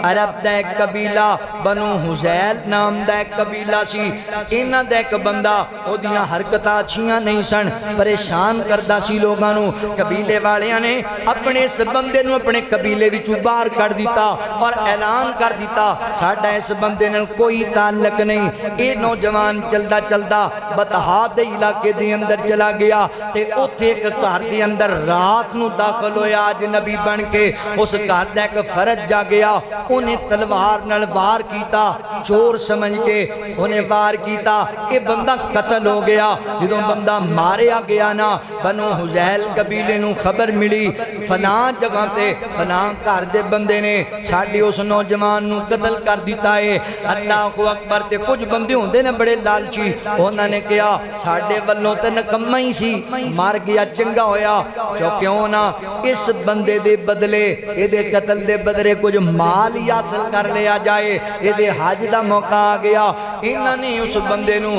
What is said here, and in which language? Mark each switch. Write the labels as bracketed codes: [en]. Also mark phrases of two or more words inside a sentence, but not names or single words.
[pa] عرب دا ایک قبیلہ بنو حزیل نام دا ایک قبیلہ سی انہاں دا ایک بندہ او دیاں حرکتاں اچھیاں نہیں سن پریشان کردہ سی لوگاں نو قبیلے والیاں نے اپنے اس بندے نو اپنے قبیلے وچوں باہر کر دیتا اور اعلان کر دیتا ساڈا اس بندے نال کوئی تعلق نہیں اے نوجوان چلدا چلدا بطحا دے علاقے دے اندر چلا گیا تے اوتھے ایک گھر دے اندر رات نو داخل ہویا اجنبی بن کے اس گھر دا ایک فرد جا گیا انہیں تلوار نال وار کیتا چور سمجھ کے انہیں وار کیتا اے بندہ قتل ہو گیا جدوں بندہ ماریا گیا نا بنو حزیل قبیلے نو خبر ملی فلاں جگہ تے فلاں گھر دے بندے نے ساڈے اس نوجوان نو قتل کر دیتا ہے [ar] اللہ اکبر [pa] تے کچھ بندے ہوندے نے بڑے لالچی انہاں نے کہا ساڈے والوں تے نکما ہی سی مار گیا چنگا ہویا جو کیوں نہ اس بندے دے بدلے اے دے قتل دے بدلے کچھ مال ہی حاصل کر لیا جائے اے دے حج دا موقع آ گیا انہاں نے اس بندے نو